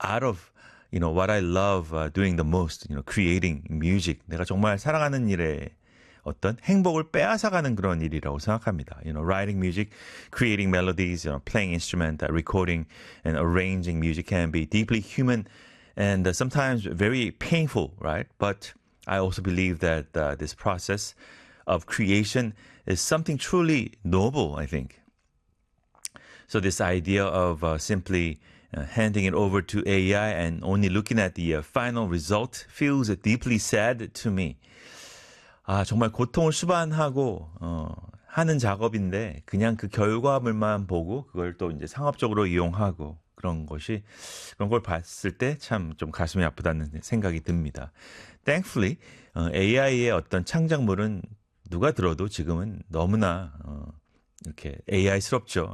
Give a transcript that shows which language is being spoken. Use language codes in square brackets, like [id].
[en] out of, you know, what I love doing the most, you know, creating music. [ko] 내가 정말 사랑하는 일에 어떤 행복을 빼앗아가는 그런 일이라고 생각합니다. [en] You know, writing music, creating melodies, you know, playing instrument, recording and arranging music can be deeply human and sometimes very painful, right? But I also believe that this process of creation is something truly noble, I think. So this idea of simply handing it over to AI and only looking at the final result feels deeply sad to me. [ko] 아, 정말 고통을 수반하고 하는 작업인데 그냥 그 결과물만 보고 그걸 또 이제 상업적으로 이용하고 그런 것이 그런 걸 봤을 때 참 좀 가슴이 아프다는 생각이 듭니다. [en] Thankfully, [ko] AI의 어떤 창작물은 누가 들어도 지금은 너무나 이렇게 AI스럽죠.